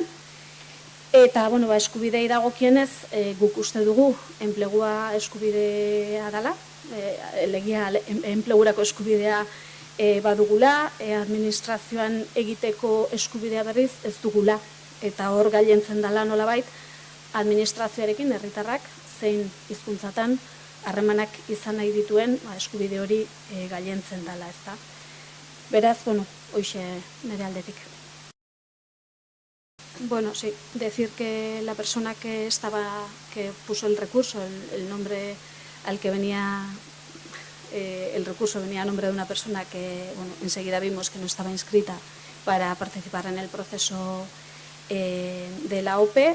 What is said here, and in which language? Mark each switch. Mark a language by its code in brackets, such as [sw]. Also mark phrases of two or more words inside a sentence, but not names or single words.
[eu] Eta, eskubidei dagokienez, guk uste dugu enplegua eskubidea dela, legia enplegurako eskubidea badugula, administrazioan egiteko eskubidea berriz ez dugula. Eta hor gailentzen dela nolabait, administrazioarekin herritarrak zein hizkuntzatan harremanak izan nahi dituen eskubide hori gailentzen dela, ezta. Beraz, hoxe nire aldetik. [es] Sí, decir que la persona que puso el recurso, el nombre al que venía, el recurso venía a nombre de una persona que enseguida vimos que no estaba inscrita para participar en el proceso de la OPE.